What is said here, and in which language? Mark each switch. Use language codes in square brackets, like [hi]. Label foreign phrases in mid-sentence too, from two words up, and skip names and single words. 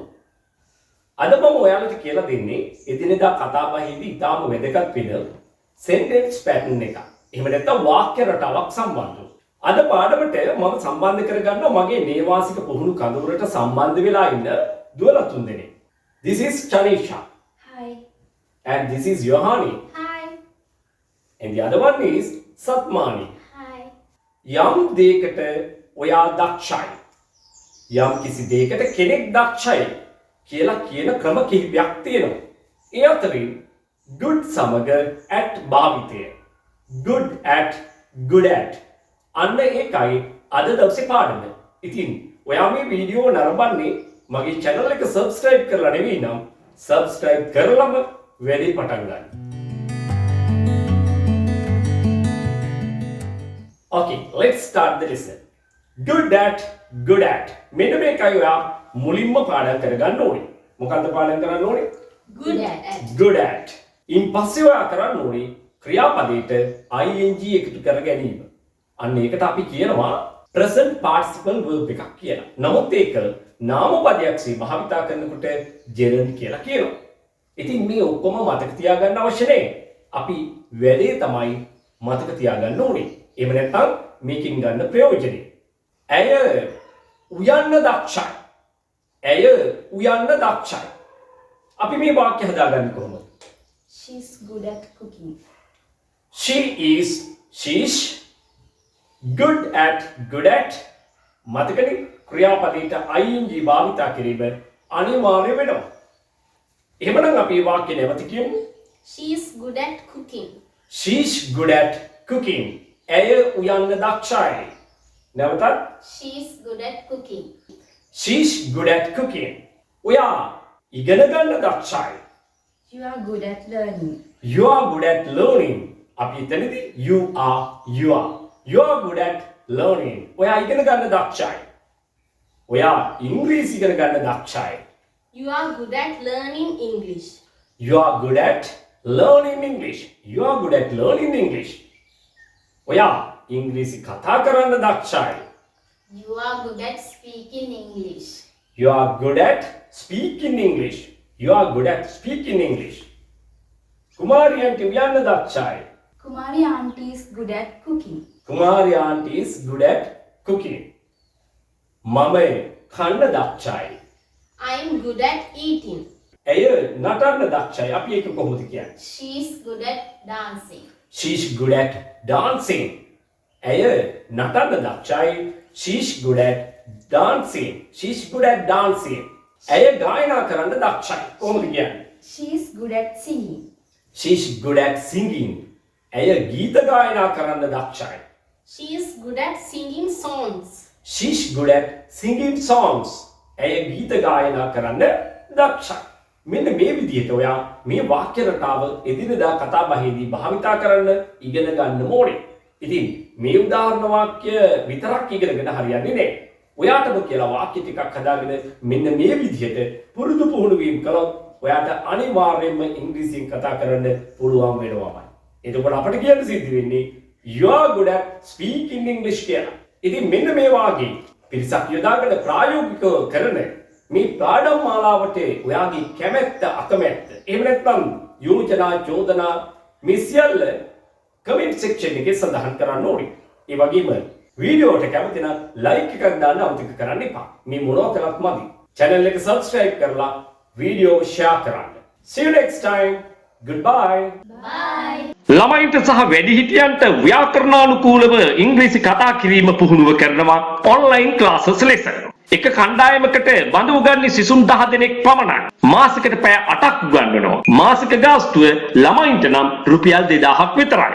[si] අද මම ඔයාලට කියලා දෙන්නේ එදිනෙදා කතාබහේදී ඉතාම වැදගත් වෙන [en] sentence pattern [si] එකක්. එහෙම නැත්නම් වාක්‍ය රටාවක් සම්බන්ධව. අද පාඩමට මම සම්බන්ධ කරගන්නවා මගේ නේවාසික පුහුණු කඳවුරට සම්බන්ධ වෙලා ඉන්න දුවලා තුන් දෙනෙක්. [en] This is Chanisha. Hi. And this is Yohani. Hi. And the other one is Satmani. Hi. [si] යම් දෙයකට ඔයා දක්ෂයි. යම් කිසි දෙයකට කෙනෙක් දක්ෂයි කියලා කියන ක්‍රම කිහිපයක් තියෙනවා. ඒ අතරින් good සමග at භාවිතය. [en] Good at [si] අන්න ඒකයි අද දවසේ පාඩම. ඉතින් ඔයා මේ වීඩියෝ නරඹන්නේ මගේ channel එක subscribe කරලා නෙවෙයි නම් subscribe කරලම වැඩි පටන් ගන්න. [en] Okay, let's start the lesson. Good at. [si] මෙන්න මේකයි ඔයා මුලින්ම පාඩම් කරගන්න ඕනේ. මොකද්ද පාඩම් කරන්න ඕනේ? [en] Good at. [si] ඉන් පස්සේ ඔයා කරන්න ඕනේ ක්‍රියාපදයට ing එකතු කර ගැනීම. අන්න ඒකට අපි කියනවා [en] present participle verb [si] එකක් කියලා. නමුත් ඒක නාමපදයක්සේ භාවිතා කරනකොට gerund කියලා කියනවා. ඉතින් මේ ඔක්කොම මතක තියාගන්න අවශ්‍ය නැහැ. අපි වැඩේ තමයි මතක තියාගන්න ඕනේ. එහෙම නැත්නම් මේකෙන් ගන්න ප්‍රයෝජනෙ. ඇය උයන්න දක්ෂයි. අපි මේ වාක්‍ය හදාගන්නේ කොහොමද? [en] She's good at cooking. She's good at [si] මතකනේ ක්‍රියාපදයට ing භාවිතා කිරීම අනිවාර්ය වෙනවා. එහෙමනම් අපි මේ වාක්‍ය නැවත කියමු. [en] She's good at cooking. She's good at cooking. [si] ඇය උයන්න දක්ෂයි. නැවතත් [en] She's good at cooking. She's good at cooking. [si] ඔයා ඉගෙන ගන්න දක්ෂයි. [en] You are good at learning. You are good at learning. [si] අපි එතනදී [en] you are good at learning. [si] ඔයා ඉගෙන ගන්න දක්ෂයි. ඔයා ඉංග්‍රීසි ඉගෙන ගන්න දක්ෂයි. [en] You are good at learning English. You are good at learning English. You are good at learning English. [si] ඔයා ඉංග්‍රීසි කතා කරන්න දක්ෂයි. [en] You are good at speaking English. You are good at speaking English. You are good at speaking English. [si] Kumari aunty උයන්න දක්ෂයි. [en] Kumari auntie is good at cooking. Kumari aunty is good at cooking. [si] මම කන්න දක්ෂයි. [en] I am good at eating. [si] ඇය නටන්න දක්ෂයි. අපි ඒක කොහොමද කියන්නේ? [en] She is good at dancing. She's good at dancing. [si] ඇය නටන්න දක්ෂයි. [en] She's good at dancing. She's good at dancing. [si] ඇය ගායනා කරන්න දක්ෂයි. කොහොමද කියන්නේ? [en] She is good at singing. She's good at singing. [si] ඇය ගීත ගායනා කරන්න දක්ෂයි. [en] She is good at singing songs. She's good at singing songs. [si] ඇය ගීත ගායනා කරන්න දක්ෂයි. මෙන්න මේ විදිහට ඔයා මේ වාක්‍ය රටාව එදිනෙදා කතා බහේදී භාවිතා කරන්න ඉගෙන ගන්න ඕනේ. ඉතින් මේ උදාහරණ වාක්‍ය විතරක් ඉගෙනගෙන හරියන්නේ නැහැ. ඔයාටම කියලා වාක්‍ය ටිකක් හදාගෙන මෙන්න මේ විදිහට පුරුදු පුහුණු වීම කළොත් ඔයාට අනිවාර්යයෙන්ම ඉංග්‍රීසියෙන් කතා කරන්න පුළුවන් වෙනවාමයි. එතකොට අපිට කියන්න සිද්ධ වෙන්නේ [en] you are good at speaking English [si] කියලා. ඉතින් මෙන්න මේ වාගේ පිරිසක් යොදාගෙන ප්‍රායෝගිකව කරන මේ පාඩම් මාලාවට ඔයාගේ කැමැත්ත අකමැත්ත එහෙම නැත්නම් යෝජනා චෝදනා මේ සියල්ල [en] comment section [si] එකේ සඳහන් කරන්න ඕනේ. ඒ වගේම වීඩියෝට කැමති නම් ලයික් එකක් දාන්න අමතක කරන්න එපා. මේ මොනවා කළත් මදි. channel එක subscribe කරලා වීඩියෝ share කරන්න. [en] See you next time. Goodbye. Bye. [si] ළමයින්ට සහ වැඩිහිටියන්ට ව්‍යාකරණානුකූලව ඉංග්‍රීසි කතා කිරීම පුහුණුව කරනවා [en] online classes [si] ලෙස. එක කණ්ඩායමකට බඳු උගන්වන්නේ සිසුන් 10 දෙනෙක් පමණක්. මාසෙකට පැය 8ක් උගන්වනවා. මාසික ගාස්තුව ළමයින්ට නම් රුපියල් 2000ක් විතරයි.